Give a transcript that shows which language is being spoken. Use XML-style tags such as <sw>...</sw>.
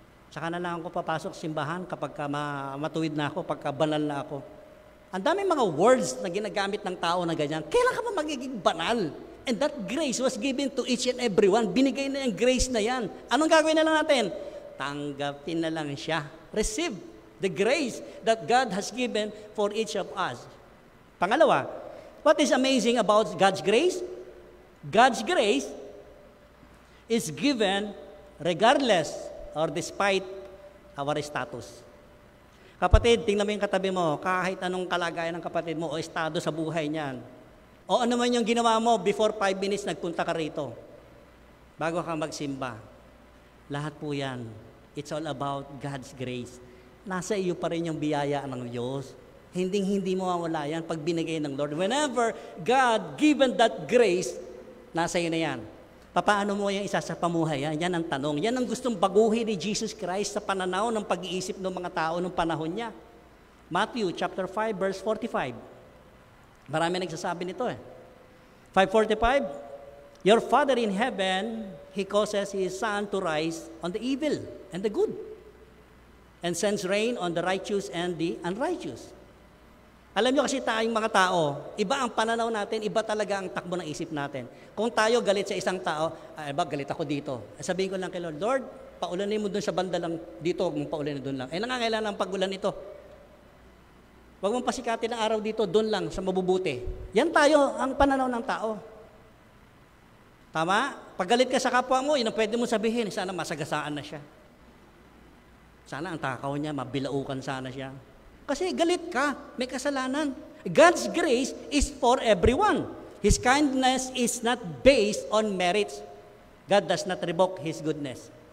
<tl>Saka na lang ako papasok sa simbahan kapag matuwid na ako, pagka banal na ako. Ang daming mga words na ginagamit ng tao na ganyan. Kailan ka ba magiging banal?</tl> <en>And that grace was given to each and everyone.</en> <tl>Binigay na yung grace na yan. Anong gagawin na lang natin? Tanggapin na lang siya.</tl> <en>Receive the grace that God has given for each of us. Pangalawa, what is amazing about God's grace? God's grace is given regardless or despite our status.</en> <tl>Kapatid, tingnan mo yung katabi mo, kahit anong kalagayan ng kapatid mo o estado sa buhay niyan. O ano man yung ginawa mo,</tl> <en>before 5 minutes</en> <tl>nagpunta ka rito, bago ka magsimba. Lahat po yan,</tl> <en>it's all about God's grace.</en> <tl>Nasa iyo pa rin yung biyaya ng Diyos. Hindi mawawala yan pag binigay ng Lord.</tl> <en>Whenever God given that grace,</en> <tl>nasa iyo na yan. Paano mo yung isa sa pamuhay? Yan ang tanong. Yan ang gustong baguhin ni Jesus Christ sa pananaw ng pag-iisip ng mga tao ng panahon niya.</tl> <en>Matthew chapter 5 verse 45.</en> <tl>Marami nagsasabi nito eh.</tl> <en>5:45, your Father in heaven, He causes His sun to rise on the evil and the good, and sends rain on the righteous and the unrighteous.</en> <tl>Alam nyo kasi tayong mga tao, iba ang pananaw natin, iba talaga ang takbo ng isip natin. Kung tayo galit sa isang tao, galit ako dito. Sabihin ko lang kay Lord, Lord, paulanin mo dun sa banda lang dito, huwag mong paulanin dun lang. Nangangailangan ng pagulan ito. Huwag mong pasikatin ang araw dito, dun lang, sa mabubuti. Yan tayo, ang pananaw ng tao. Tama? Pag galit ka sa kapwa mo, yun ang pwede mo sabihin, sana masagasaan na siya. Sana ang takaw niya, mabilaukan sana siya. Kasi galit ka, may kasalanan.</tl> <en>God's grace is for everyone. His kindness is not based on merits. God does not revoke His goodness.</en>